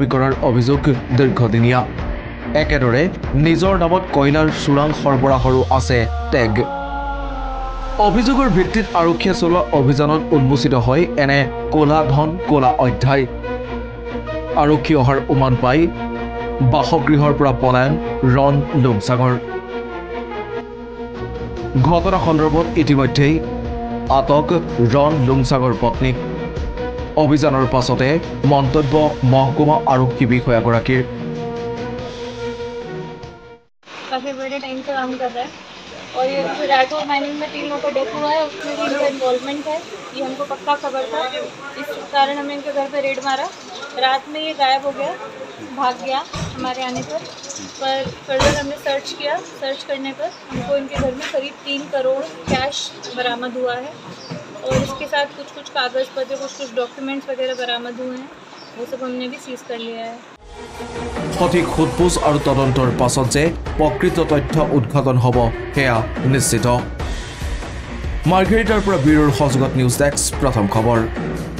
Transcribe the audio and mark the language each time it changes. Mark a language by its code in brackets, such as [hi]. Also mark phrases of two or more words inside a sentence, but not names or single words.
[as] কৰাৰ অভিযোগ দীৰ্ঘদিনীয়া একেদৰে নিজৰ নামত কয়লাৰ চোৰাং সৰবৰাহৰো আছে টেগ অভিযোগৰ ভিত্তিত আৰক্ষীয়ে চলোৱা অভিযানত উন্মোচিত হয় এনে কলা ধন কলা অধ্যায় আৰক্ষী অহাৰ উমান পাই বাসগৃহৰ পৰা পলায়ন ৰন লুংচাঙৰ ঘটনা সন্দৰ্ভত ইতিমধ্যেই আটক ৰন লুংচাঙৰ পত্নীক অভিযানৰ পাছতে মন্তব্য মহকুমা আৰক্ষী বিষয়াগৰাকীৰ [hi] काफी बड़े टाइम से काम कर रहा है और ये राठौर माइनिंग में 3 लोगों का डेथ हुआ है उसमें भी इनका इन्वॉल्वमेंट है ये हमको पक्का खबर था इस कारण हमने इनके घर पे रेड मारा रात में ये गायब हो गया भाग गया हमारे आने पर फर्दर हमने सर्च करने पर हमको इनके घर में करीब 3 करोड़ कैश बरामद हुआ है और इसके साथ कुछ कागज़ पत्र कुछ डॉक्यूमेंट्स वगैरह बरामद हुए हैं वो सब हमने भी सीज कर लिया है [as] সঠিক সোধপোছ আৰু তদন্তৰ পাছত যে প্ৰকৃত তথ্য উদ্ঘাটন হ'ব সেয়া নিশ্চিত মাৰ্ঘেৰিটাৰ পৰা ব্যুৰোৰ সহযোগত নিউজ ডেস্ক প্ৰথম খবৰ